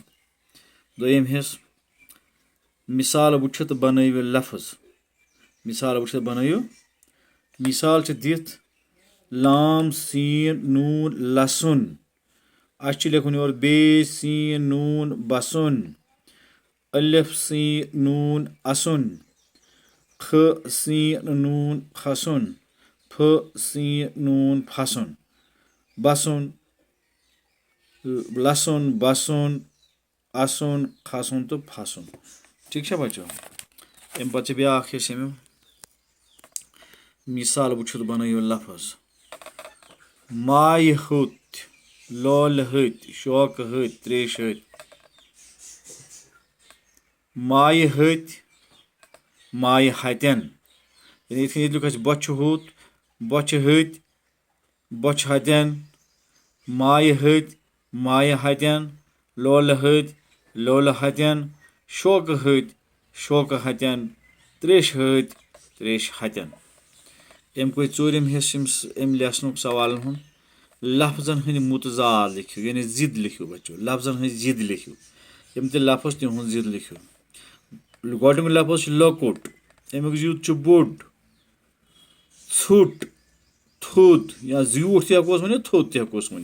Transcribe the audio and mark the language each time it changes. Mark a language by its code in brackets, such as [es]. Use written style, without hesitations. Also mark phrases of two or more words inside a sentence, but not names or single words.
[ks] दोयम हिस्स मिसाल वुचित बनइयो लफ्ज। मिसाल वुचित बनइयो। मिसाल दिथ लाम सीन नून लहसुन। अस लिखुन योर बे सीन नून बसुन। अलिफ सीन नून असुन। ख सीन नून खसुन। फ सीन नून फसुन। बसुन लहसुन बसुन असुन खसुन तो फसुन। [hi] ठीक है बच्चों। [ks] अम पे ब्या मिसाल वुचित बनइयो लफ्ज। माय हथ लोल हथ शौक हथ त्रेश हथ। माय हथ माय हतन यानी लिख बच हुत बच हथ बच हतन। माय हथ माय हतन लोल हथ लोल हतन शौक हथ शौक हतन त्रेश हथ त्रेश हतन। अम चूरम हिस्स अम लेसन सवाल हुंद लफ्जन हंद मुतजाद लिखियो यानी जिद लिखियो। बच्चों लफ्जन हंद जिद लिखियो। यम ते लफ्ज तिहुंद जिद लिखियो। गोडनिक लफ्ज लकुट अमुक जिद बोड ोट थोद या ज्यूठ तक वन थोद तक वन।